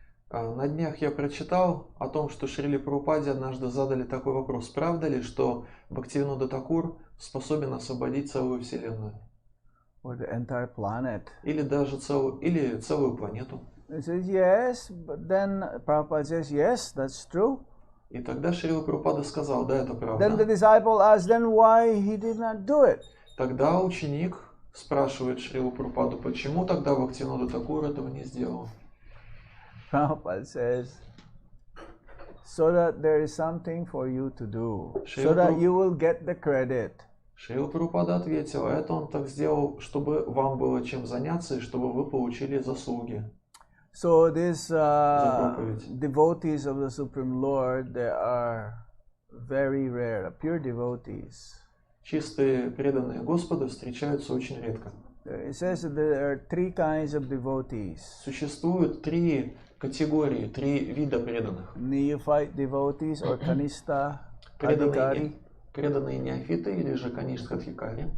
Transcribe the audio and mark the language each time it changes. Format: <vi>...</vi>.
<ru>На днях я прочитал о том, что Шриле Прабхупаде однажды задали такой вопрос: правда ли, что Бхактивинода Thakura способен освободить целую вселенную?</ru> <en>Or the entire planet?</en> <ru>Или даже целую планету?</ru> <en>He says yes, but then Prabhupada says yes, that's true.</en> <ru>И тогда Шрила Прабхупада сказал: да, это правда.</ru> <en>Then the disciple asked, then why he did not do it?</en> <ru>Тогда ученик спрашивает Шрилу Прабхупаду, почему тогда Бхактивинода Thakura этого не сделал?</ru> <en>Prabhupada says, so that there is something for you to do, so that you will get the credit.</en> <ru>Шрила Прабхупада ответил: это он так сделал, чтобы вам было чем заняться и чтобы вы получили заслуги.</ru> <en>So these devotees of the Supreme Lord, they are very rare, pure devotees.</en> <ru>Чистые преданные Господу встречаются очень редко.</ru> <en>It says that there are three kinds of devotees.</en> <ru>Существует три категории, три вида преданных.</ru> <en>Neophyte devotees or Kanishta Adhikari.</en> <ru>Преданные неофиты или же Каништха-Адхикари.</ru>